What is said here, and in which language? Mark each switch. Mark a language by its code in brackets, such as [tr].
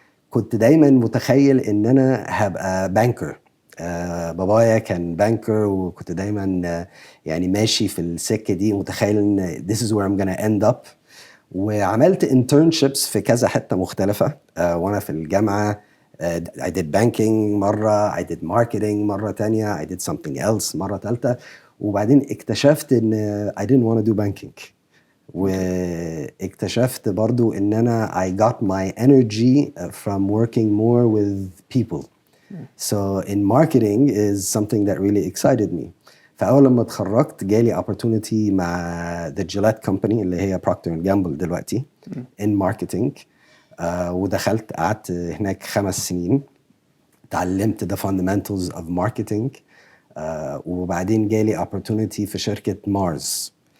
[ar] كنت دايما متخيل إن أنا هبقى بانكر. بابايا كان بانكر وكنت دايما يعني ماشي في السكة دي متخيل إن [en] this is where I'm gonna end up. [ar] وعملت internships في كذا حتة مختلفة وأنا في الجامعة. [en] I did banking مرة, I did marketing [ar] مرة تانية, [en] I did something else [ar] مرة تالتة. وبعدين اكتشفت إن [en] I didn't want to do banking. [ar] واكتشفت برضو إن أنا [en] I got my energy from working more with people. So in marketing is something that really excited me. [ar] فأول لما اتخرجت جالي opportunity مع the Gillette company اللي هي Procter & Gamble دلوقتي in marketing. ودخلت قعدت هناك 5 سنين تعلمت [en] the fundamentals of marketing. [ar] وبعدين جالي opportunity في شركة مارس.